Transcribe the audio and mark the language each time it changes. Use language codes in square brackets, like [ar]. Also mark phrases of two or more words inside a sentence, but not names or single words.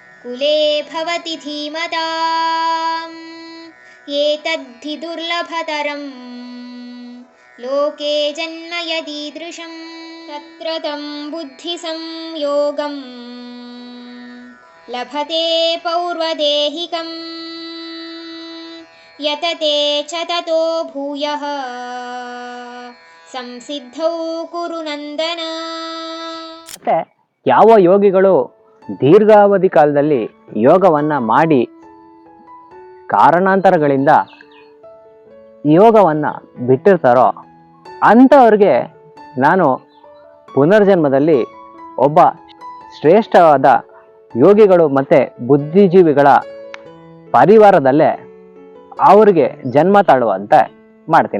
[sa] कुले भवति धीमताम् एतद्धि दुर्लभतरं लोके जन्म यदीदृशं तत्र तं बुद्धिसंयोगं लभते पौर्वदेहिकं यतते च ततो भूयः ಸಂಸಿದ್ಧೌ ಕುರು ನಂದನ. [kn] ಮತ್ತೆ ಯಾವ ಯೋಗಿಗಳು ದೀರ್ಘಾವಧಿ ಕಾಲದಲ್ಲಿ ಯೋಗವನ್ನ ಮಾಡಿ ಕಾರಣಾಂತರಗಳಿಂದ ಯೋಗವನ್ನ ಬಿಟ್ಟಿರ್ತಾರೋ ಅಂಥವ್ರಿಗೆ ನಾನು ಪುನರ್ಜನ್ಮದಲ್ಲಿ ಒಬ್ಬ ಶ್ರೇಷ್ಠವಾದ ಯೋಗಿಗಳು ಮತ್ತು ಬುದ್ಧಿಜೀವಿಗಳ ಪರಿವಾರದಲ್ಲೇ ಅವ್ರಿಗೆ ಜನ್ಮ ತಾಳುವಂತೆ ಮಾಡ್ತೀನಿ.